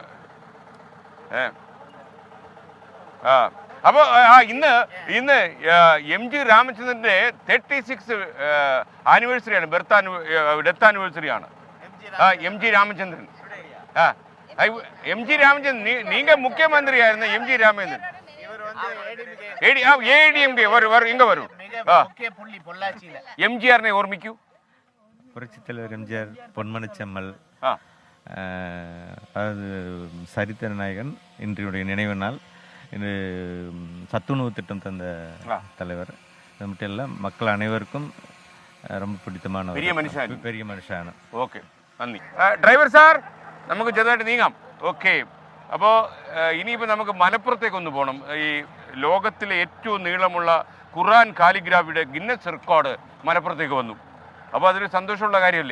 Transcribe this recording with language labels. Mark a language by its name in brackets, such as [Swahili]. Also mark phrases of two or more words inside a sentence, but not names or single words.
[Malayalam] അപ്പോൾ ഇന്ന് MG രാമചന്ദ്രന്റെ 36 ആനിവേഴ്സറിയാണ്, [English] death anniversaryആണ്. [Tamil] MG രാമചന്ദ്രൻ. MG രാമചന്ദ്രൻ நீங்க முக்கியமந்திரியா இருந்த MG ராமச்சந்திரன். ADMK இங்க வரும். MGR ഓർമ്മിക്കൂ. புரட்சித்தலைவர் MGR, பொன்மனச்செம்மல், அது சரித்திர நாயகன், இன்றைய நினைவு நாள். இது சத்துணவு திட்டம் தந்த தலைவர். அது மட்டும் இல்லை, மக்கள் அனைவருக்கும் ரொம்ப பிடித்தமான பெரிய മനുഷ്യനാണ്. [Malayalam] ഓക്കെ, നന്ദി. [English] driver sir, [Malayalam] നമുക്ക് ചെറുതായിട്ട് നീങ്ങാം. ഓക്കെ, അപ്പോൾ ഇനിയിപ്പോൾ നമുക്ക് മലപ്പുറത്തേക്കൊന്ന് പോകണം. ഈ ലോകത്തിലെ ഏറ്റവും നീളമുള്ള ഖുർആൻ കാലിഗ്രാഫിയുടെ ഗിന്നസ് റെക്കോർഡ് മലപ്പുറത്തേക്ക് വന്നു. അപ്പോൾ അതൊരു സന്തോഷമുള്ള കാര്യമല്ലേ?